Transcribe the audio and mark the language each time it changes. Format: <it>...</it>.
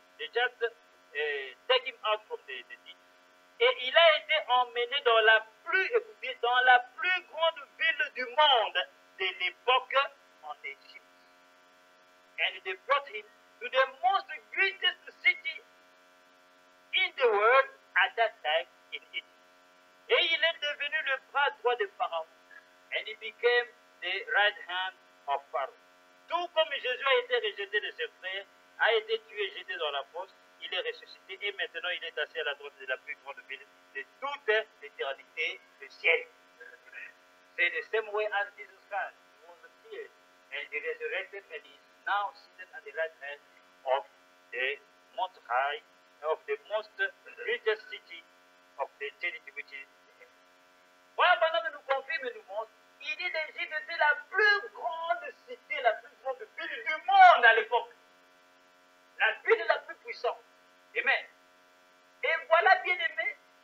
<en>They just take him out from the ditch.</en> <fr>Et il a été emmené dans la plus grande ville du monde de l'époque en Égypte.</fr> <en>And they brought him to the most greatest city in the world at that time in Egypt.</en> <fr>Et il est devenu le bras droit de Pharaon.</fr> <en>And he became the right hand of Pharaoh.</en> <fr>Tout comme Jésus a été rejeté de ses frères, a été tué, jeté dans la fosse, il est ressuscité et maintenant il est assis à la droite de la plus grande ville de toute l'éternité du ciel.</fr> <en>C'est the same way as Jesus Christ was killed and he resurrected and he is now seated at the right hand of the most high, of the most greatest city of the eternity which is heaven.</en> <fr>Voilà, pendant que nous confirme et nous montre, il dit l'Égypte était la plus grande cité, la plus grande ville du monde à l'époque. La ville la plus puissante. Amen. Et voilà, bien aimé,</fr>